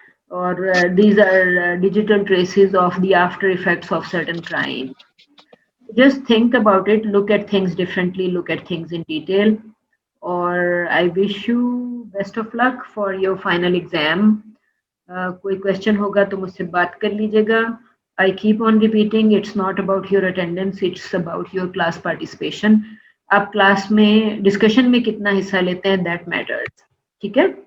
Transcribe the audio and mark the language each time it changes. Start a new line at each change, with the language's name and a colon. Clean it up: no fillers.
English: Or these are digital traces of the after effects of certain crime. Just think about it, look at things differently, look at things in detail. Or I wish you best of luck for your final exam.
Hindi: कोई question होगा तो मुझसे बात कर लीजिएगा.
English: I keep on repeating, it's not about your attendance, it's about your class participation.
Hindi: आप class में discussion में कितना हिस्सा लेते हैं,
English: That matters.
Hindi: ठीक है.